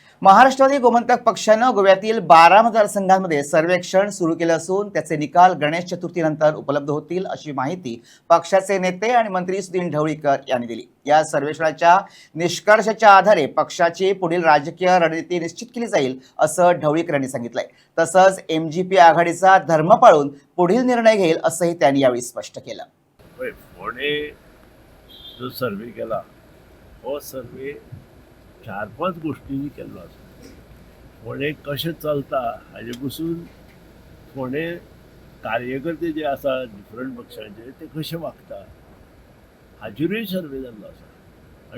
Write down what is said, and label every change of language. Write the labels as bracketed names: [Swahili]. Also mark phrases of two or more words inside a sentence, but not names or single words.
[Marathi] महाराष्ट्रवादी गोमंतक पक्षानं गोव्यातील 12 मतदारसंघांमध्ये सर्वेक्षण सुरू केलं असून त्याचे निकाल गणेश चतुर्थीनंतर उपलब्ध होतील अशी माहिती पक्षाचे नेते आणि मंत्री सुनील ढवळीकर यांनी दिली। या सर्वेक्षणाच्या निष्कर्षाच्या आधारे पक्षाची पुढील राजकीय रणनीती निश्चित केली जाईल असं ढवळीकर यांनी सांगितलंय। तसंच एमजीपी आघाडीचा धर्म पाळून पुढील निर्णय घेईल असंही त्यांनी यावेळी स्पष्ट केलं। [Konkani] फोणे जो सर्वे केला हो सर्वे 4-5 गोष्टींनी केल्लो आसा। फोणे कशें चलता हाजे पसून फोणे कार्यकर्ते जे आसा डिफरंट पक्षांचे ते कशे वागता हाजेरूय सर्वे जाल्लो आसा।